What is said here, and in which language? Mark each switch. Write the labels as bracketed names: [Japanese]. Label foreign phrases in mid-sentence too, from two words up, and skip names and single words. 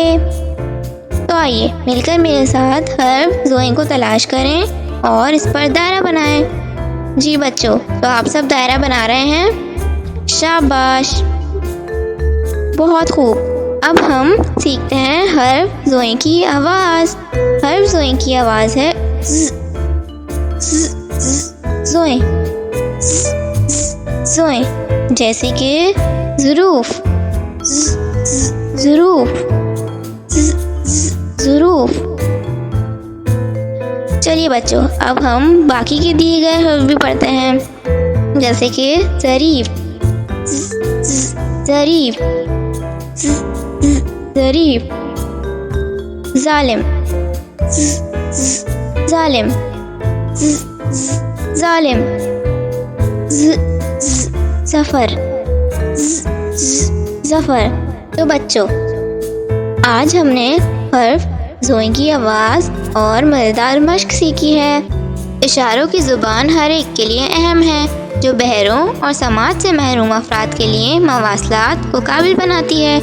[Urdu] تو آئیے مل کر میرے ساتھ حرف ظوئے کو تلاش کریں اور اس پر دائرہ بنائیں. جی بچوں، تو آپ سب دائرہ بنا رہے ہیں? شاباش، بہت خوب. اب ہم سیکھتے ہیں حرف ظوئے کی آواز. حرف ظوئے کی آواز ہے ظ، ظ، ظ، ظوئے، ظ، ظ, ज़ोए। جیسے کہ ظروف، ظ، ظ، ظروف، ظ، ظ، ظروف. چلیے بچوں، اب ہم باقی کے دیے گئے حرف بھی پڑھتے ہیں. جیسے کہ ظریف، ظ، ظ، ظریف، ظ، ظ، ظریف. ظالم، ظ، ظ، ظالم، ظ، ظ، ظالم. ظ، ظ، ظفر، ظ، ظ, ज़फ़र। تو بچوں، آج ہم نے حرف ظوئے کی آواز اور مزیدار مشق سیکھی ہے. اشاروں کی زبان ہر ایک کے لیے اہم ہے، جو بہروں اور سماج سے محروم افراد کے لیے مواصلات کو قابل بناتی ہے.